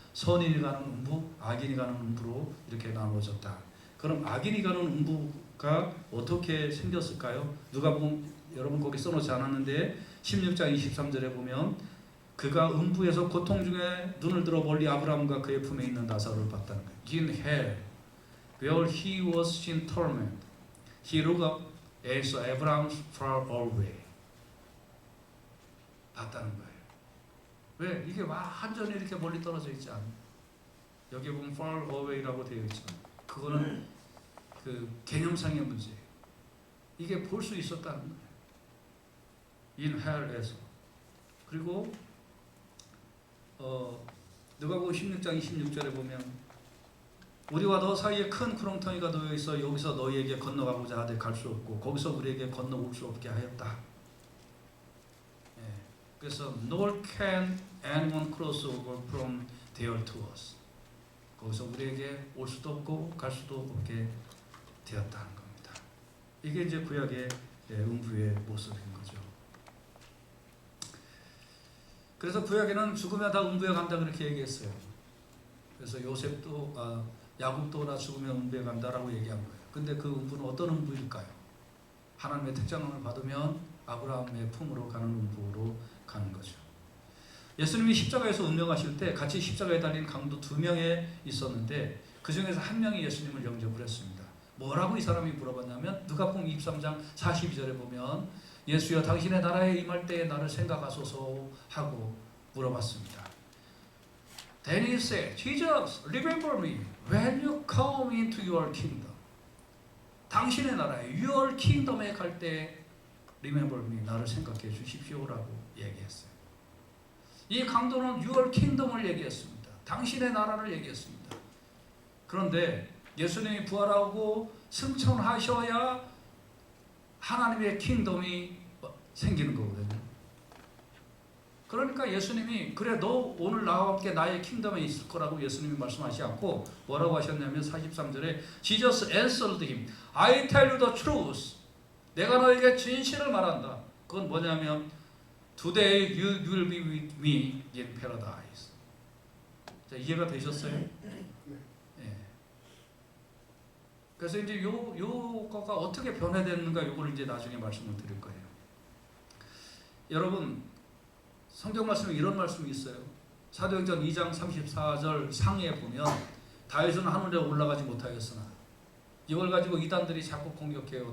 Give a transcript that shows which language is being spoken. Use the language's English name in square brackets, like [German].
[Korean] 선인이 가는 음부, 악인이 가는 음부로 이렇게 나누어졌다. 그럼 악인이 가는 음부가 어떻게 생겼을까요? 누가복음 여러분 거기 써놓지 않았는데 16장 23절에 보면 그가 음부에서 고통 중에 눈을 들어 멀리 아브라함과 그의 품에 있는 나사로를 봤다는 거예요. [English] In hell, where he was in torment, he looked up and saw Abraham far away. [Korean] 봤다는 거예요. 왜? 이게 완전히 이렇게 멀리 떨어져 있지 않아요. 여기 보면 [English] far away [Korean] 라고 되어 있지만 그거는 그 개념상의 문제예요. 이게 볼 수 있었다는 거예요. [English] In hell [Korean] 에서. 그리고 누가복음 16장 26절에 보면 우리와 너 사이에 큰 구렁텅이가 놓여 있어 여기서 너희에게 건너가고자 하되 갈 수 없고 거기서 우리에게 건너올 수 없게 하였다. 예, 그래서 [English] nor can anyone cross over from there to us. [Korean] 거기서 우리에게 올 수도 없고 갈 수도 없게 되었다는 겁니다. 이게 이제 구약의 음부의 모습인 거죠. 그래서 구약에는 죽으면 다 음부에 간다 그렇게 얘기했어요. 그래서 요셉도 야곱도 나 죽으면 음부에 간다라고 얘기한 거예요. 근데 그 음부는 어떤 음부일까요? 하나님의 특장을 받으면 아브라함의 품으로 가는 음부로 가는 거죠. 예수님이 십자가에서 운명하실 때 같이 십자가에 달린 강도 2명에 있었는데 그 중에서 한 명이 예수님을 영접을 했습니다. 뭐라고 이 사람이 물어봤냐면 누가복음 23장 42절에 보면 예수여 당신의 나라에 임할 때에 나를 생각하소서 하고 물어봤습니다. [English] Then he said, Jesus, remember me when you come into your kingdom. [Korean] 당신의 나라에 [English] your kingdom [Korean] 에 갈 때 [English] remember me, [Korean] 나를 생각해 주십시오라고 얘기했어요. 이 강도는 [English] your kingdom [Korean] 을 얘기했습니다. 당신의 나라를 얘기했습니다. 그런데 예수님이 부활하고 승천하셔야 하나님의 킹덤이 생기는 거거든요. 그러니까 예수님이 그래 너 오늘 나와 함께 나의 킹덤에 있을 거라고 예수님이 말씀하시지 않고 뭐라고 하셨냐면 43절에 [English] Jesus answered him, I tell you the truth. [Korean] 내가 너에게 진실을 말한다. 그건 뭐냐면 [English] Today you will be with me in paradise. [Korean] 자, 이해가 되셨어요? 예. 그래서 이제 요거가 어떻게 변화됐는가 요걸 이제 나중에 말씀을 드릴 거예요. 여러분 성경 말씀에 이런 말씀이 있어요. 사도행전 2장 34절 상에 보면 다윗은 하늘에 올라가지 못하였으나 이걸 가지고 이단들이 자꾸 공격해요.